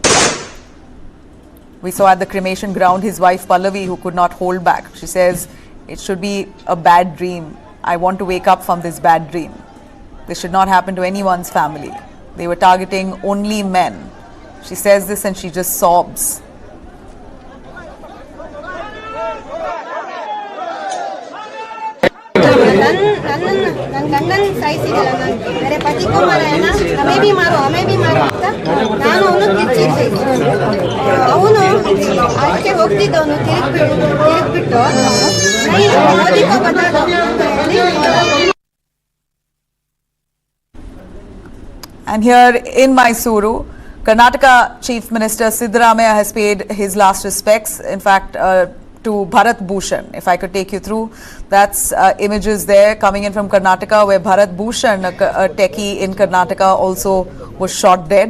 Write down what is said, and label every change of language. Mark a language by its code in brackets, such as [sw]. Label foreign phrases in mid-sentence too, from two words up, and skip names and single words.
[en] We saw at the cremation ground his wife Pallavi, who could not hold back. She says, "It should be a bad dream. I want to wake up from this bad dream. This should not happen to anyone's family. They were targeting only men." She says this and she just sobs. [kn] ನನ್ನ ಗಂಡನ ಸಾಯಿಸಿದಲ್ಲ, [hi] मेरे पति को मारा है ना, हमें भी मारो [kn] ಅಂತ ನಾನು ಅವನು ಕಿಚ್ಚಿದ್ದೆ. ಅವನು ಆಚೆ ಹೋಗ್ತಿದ್ದವನು ತಿರುಗ್ಬಿಟ್ಟು ಮೋದಿ [hi] को बता दो [kn] ಅಂತ ಹೇಳಿ. [en] And here in Mysuru, Karnataka Chief Minister Siddaramaiah has paid his last respects, in fact, to Bharat Bhushan. If I could take you through, that's images there coming in from Karnataka, where Bharat Bhushan, a techie in Karnataka, also was shot dead.